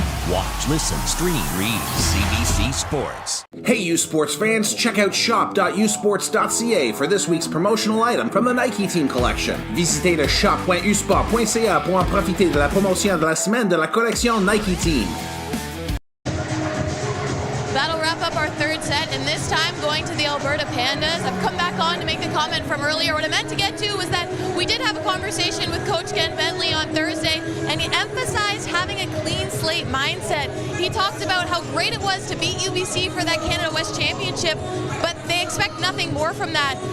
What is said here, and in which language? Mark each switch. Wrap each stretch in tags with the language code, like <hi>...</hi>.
<en>Watch, listen, stream, read CBC Sports. Hey U Sports fans, check out shop.usports.ca for this week's promotional item from the Nike Team Collection.</en> <fr>Visitez le shop.usport.ca pour en profiter de la promotion de la semaine de la collection Nike Team.</fr> <en>That'll wrap up our third set, and this time going to the Alberta Pandas. I've come back on to make the comment from earlier. What I meant to get to was that we did have a conversation with Coach Ken Bentley on Thursday, and he emphasized having a clean slate mindset. He talked about how great it was to beat UBC for that Canada West Championship, but they expect nothing more from that.</en>